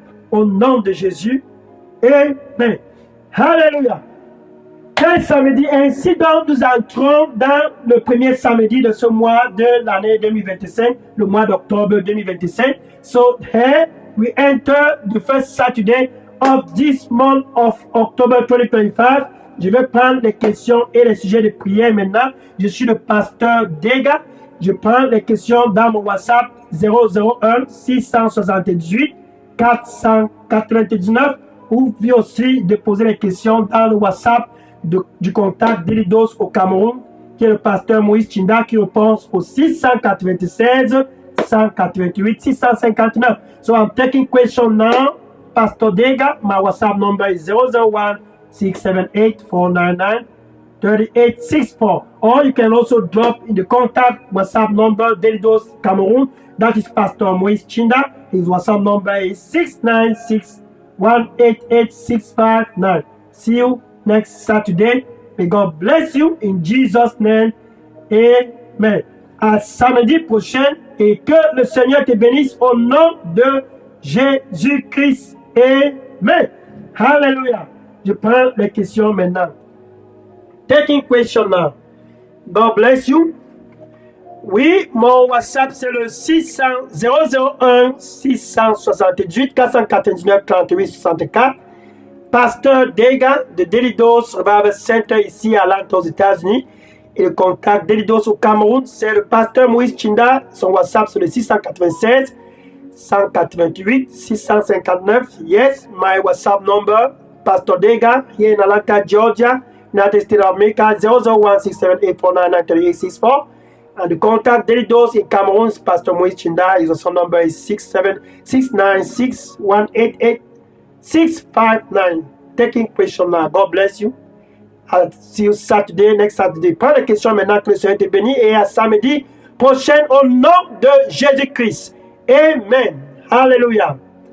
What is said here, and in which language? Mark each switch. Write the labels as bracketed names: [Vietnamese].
[French] Au nom de Jésus. Amen. Hallelujah. Quel samedi, ainsi donc nous entrons dans le premier samedi de ce mois de l'année 2025, le mois d'octobre 2025. [English] So here we enter the first Saturday of this month of October 2025. [French] Je vais prendre les questions et les sujets de prière maintenant. Je suis le pasteur Dega. Je prends les questions dans mon WhatsApp 001 678 499. Vous pouvez aussi déposer les questions dans le WhatsApp du contact d'Elidos au Cameroun, qui est le pasteur Moïse Chinda, qui répond au 696 188 659. [English] So I'm taking question now. Pastor Dega, my WhatsApp number is 001 678 499 3864. Or you can also drop in the contact WhatsApp number d'Elidos Cameroun. That is Pastor Moïse Chinda. His WhatsApp number is 696 188 659. See you next Saturday. May God bless you in Jesus' name. Amen. [French] À samedi prochain et que le Seigneur te bénisse au nom de Jésus-Christ. Amen. Hallelujah. Je prends les questions maintenant. [English] Taking question now. God bless you. [French] Oui, mon WhatsApp c'est le 001 678 499 38 64. Pasteur Dega de Delidos Revival Center ici à Atlanta aux États-Unis. Et le contact d'Elidos au Cameroun, c'est le pasteur Moïse Chinda. Son WhatsApp c'est le 696 188 659. [English] Yes, my WhatsApp number, Pastor Dega, here in Atlanta, Georgia, United States of America, 001 678 499 3864. And the contact Delidos in Cameroon, Pastor Moïse Chinda, his also number is 696 188 659. Taking question now. God bless you. I'll see you Saturday, next Saturday. [French] Prends les questions maintenant que le Seigneur te bénit et à samedi prochain au nom de Jésus-Christ. Amen. Hallelujah.